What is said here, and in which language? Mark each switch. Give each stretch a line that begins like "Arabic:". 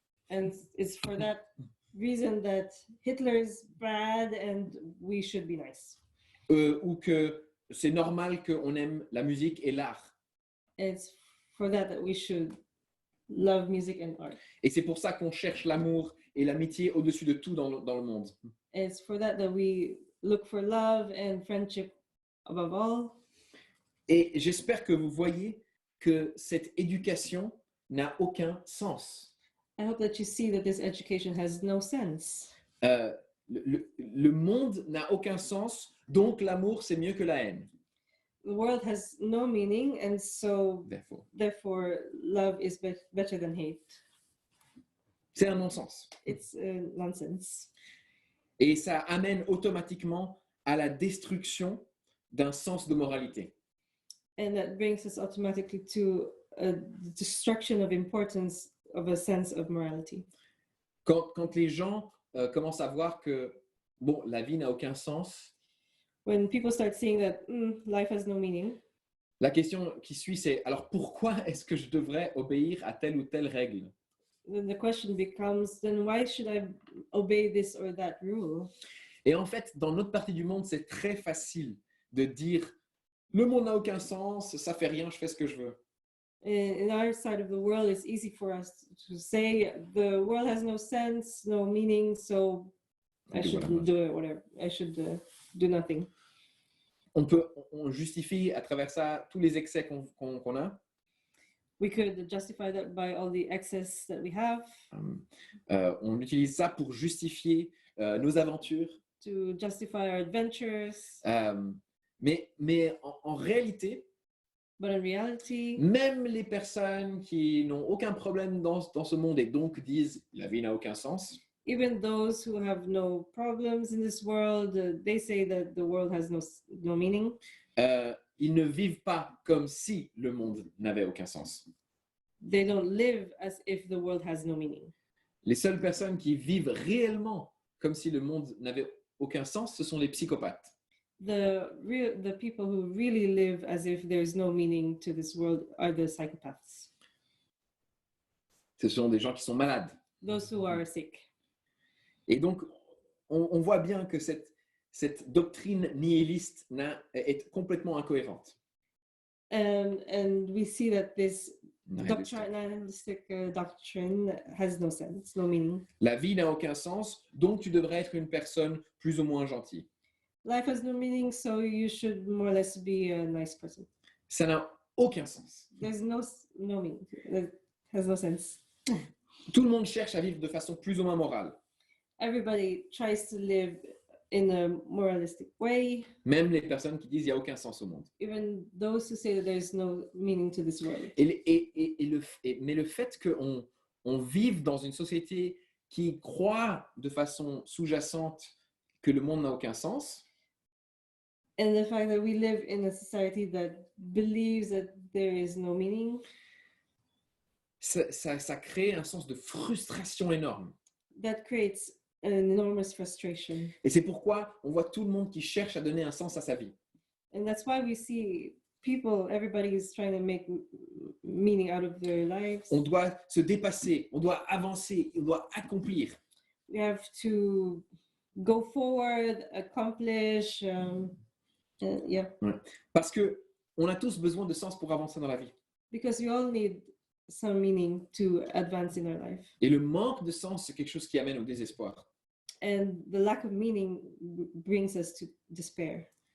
English: And it's for that reason that Hitler's bad and we should be nice.
French: Ou que c'est normal qu'on aime la musique et l'art.
English: It's for that we should love music and art.
French: Et c'est pour ça qu'on cherche l'amour et l'amitié au-dessus de tout dans le monde.
English: It's for that we look for love and friendship above all.
French: Et j'espère que vous voyez que cette éducation n'a aucun sens.
English: I hope that you see that this education has no sense.
French: Le monde n'a aucun sens, donc l'amour, c'est mieux que la haine.
English: The world has no meaning, and so therefore love is better than hate.
French: C'est un non-sens.
English: It's nonsense.
French: Et ça amène automatiquement à la destruction d'un sens de moralité.
English: And that brings us automatically to a destruction of importance of a sense of morality.
French: Quand les gens commencent à voir que bon, la vie n'a aucun sens,
English: When people start seeing that life has no meaning,
French: la question qui suit, c'est alors pourquoi est-ce que je devrais obéir à telle ou telle règle?
English: then the question becomes, then why should I obey this or that rule?
French: Et en fait, dans notre partie du monde, c'est très facile de dire le monde n'a aucun sens, ça fait rien, je fais ce que je veux.
English: In our side of the world, it's easy for us to say the world has no sense, no meaning, so I should do whatever. I should do nothing.
French: On justifie à travers ça tous les excès qu'on a.
English: We could justify that by all the excess that we have.
French: On utilise ça pour justifier nos aventures.
English: To justify our adventures.
French: Mais en réalité,
English: but in reality,
French: même les personnes qui n'ont aucun problème dans ce monde et donc disent la vie n'a aucun sens,
English: even those who have no problems in this world, they say that the world has no meaning.
French: Ils ne vivent pas comme si le monde n'avait aucun sens.
English: They don't live as if the world has no meaning.
French: Les seules personnes qui vivent réellement comme si le monde n'avait aucun sens, ce sont les psychopathes.
English: The people who really live as if there is no meaning to this world are the psychopaths.
French: Ce sont des gens qui sont malades.
English: Those who are sick.
French: Et donc, on voit bien que cette doctrine nihiliste est complètement incohérente.
English: And we see that this nihilistic doctrine has no sense, no meaning.
French: La vie n'a aucun sens, donc tu devrais être une personne plus ou moins gentille.
English: Life has no meaning, so you should more or less be a nice person.
French: Ça n'a aucun sens.
English: There's no meaning. It has no sense.
French: Tout le monde cherche à vivre de façon plus ou moins morale.
English: everybody tries to live in a moralistic way,
French: même les personnes qui disent il n'y a aucun sens au monde.
English: even those who say that there's no meaning to this world.
French: Mais le fait qu'on vive dans une société qui croit de façon sous-jacente que le monde n'a aucun sens,
English: And the fact that we live in a society that believes that there is no meaning,
French: ça crée un sens de frustration énorme.
English: that creates an enormous frustration.
French: Et c'est pourquoi on voit tout le monde qui cherche à donner un sens à sa vie.
English: And that's why we see people, everybody is trying to make meaning out of their lives.
French: On doit se dépasser, on doit avancer, on doit accomplir.
English: We have to go forward, accomplish, yeah.
French: Parce qu'on a tous besoin de sens pour avancer dans la vie.
English: Because we all need some meaning to advance in our life.
French: Et le manque de sens, c'est quelque chose qui amène au désespoir.
English: And the lack of meaning brings us to despair.